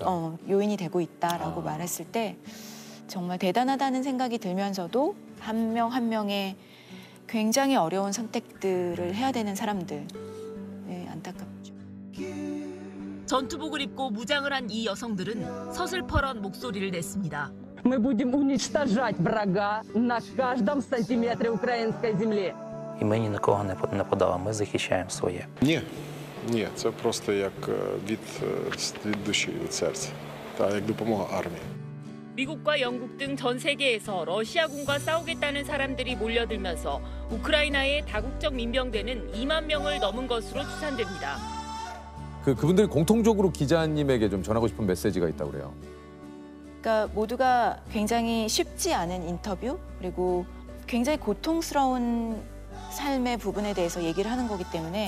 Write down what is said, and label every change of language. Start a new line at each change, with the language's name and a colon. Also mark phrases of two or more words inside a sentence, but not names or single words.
Korean: 요인이 되고 있다라고 말했을 때 정말 대단하다는 생각이 들면서도 한 명 한 명의 굉장히 어려운 선택들을 해야 되는 사람들. 네, 안타깝죠. 전투복을 입고 무장을 한 이 여성들은 서슬퍼런 목소리를 냈습니다.
Russian: Мы будем уничтожать врага на каждом сантиметре украинской земли.
Ukrainian: І ми ні на кого не нападали, ми захищаємо своє. Ні, це просто як від душі, від серця, та як допомога армії.
Korean: 미국과 영국 등 전 세계에서 러시아군과 싸우겠다는 사람들이 몰려들면서 우크라이나의 다국적 민병대는 2만 명을 넘은 것으로 추산됩니다. 그분들이 공통적으로 기자님에게 좀 전하고 싶은 메시지가 있다고 그래요. 그러니까 모두가 굉장히 쉽지 않은 인터뷰 그리고 굉장히 고통스러운 삶의 부분에 대해서 얘기를 하는 거기 때문에